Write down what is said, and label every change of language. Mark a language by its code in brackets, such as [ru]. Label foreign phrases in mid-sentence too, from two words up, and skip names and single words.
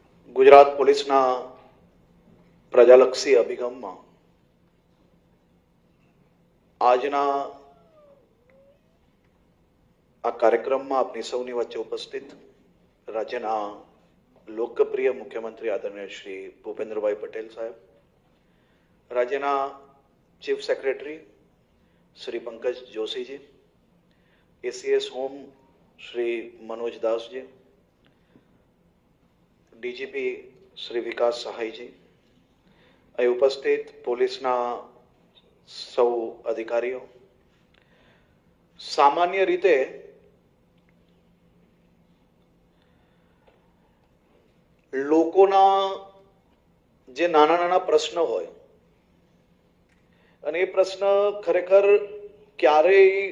[gu] ગુજરાત પોલીસના પ્રજાલક્ષી અભિગમમાં આજના આ કાર્યક્રમમાં આપની સૌની વચ્ચે ઉપસ્થિત રાજ્યના લોકપ્રિય મુખ્યમંત્રી આદરણીય શ્રી ભૂપેન્દ્રભાઈ પટેલ સાહેબ, રાજ્યના ચીફ સેક્રેટરી શ્રી પંકજ જોશીજી, એસીએસ હોમ શ્રી मनोज दास जी, डीजीपी श्री विकास सहाय जी, અહીં ઉપસ્થિત પોલીસના સૌ અધિકારીઓ, સામાન્ય રીતે લોકોના જે નાના નાના પ્રશ્ન હોય અને એ પ્રશ્ન ખરેખર ક્યારેય